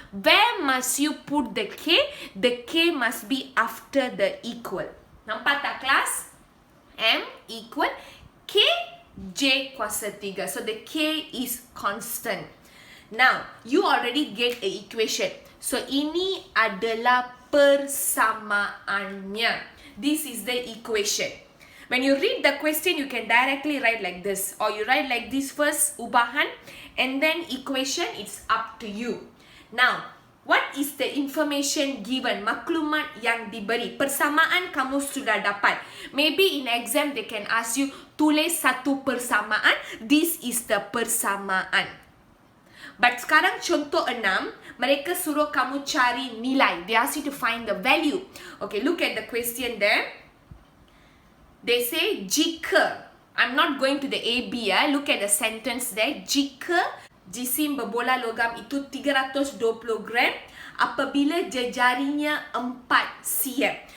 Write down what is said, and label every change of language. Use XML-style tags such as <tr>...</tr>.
<en>Where must you put the K? The K must be after the equal.</en> <ms>Nampak tak kelas? M equal K J kuasa 3.</ms> <en>So the K is constant. Now, you already get an equation.</en> <ms>So ini adalah persamaannya.</ms> <en>This is the equation. When you read the question, you can directly write like this. Or you write like this first, ubahan. And then equation, it's up to you. Now, what is the information given?</en> <ms>Maklumat yang diberi. Persamaan kamu sudah dapat.</ms> <en>Maybe in exam, they can ask you,</en> <ms>tulis satu persamaan.</ms> <en>This is the</en> <ms>persamaan. But sekarang contoh 6, mereka suruh kamu cari nilai.</ms> <en>They ask you to find the value. Okay, look at the question there. They say, jika, I'm not going to the AB ya. Look at the sentence there.</en> <ms>Jika jisim berbola logam itu 320 gram apabila jejarinya 4 cm.</ms>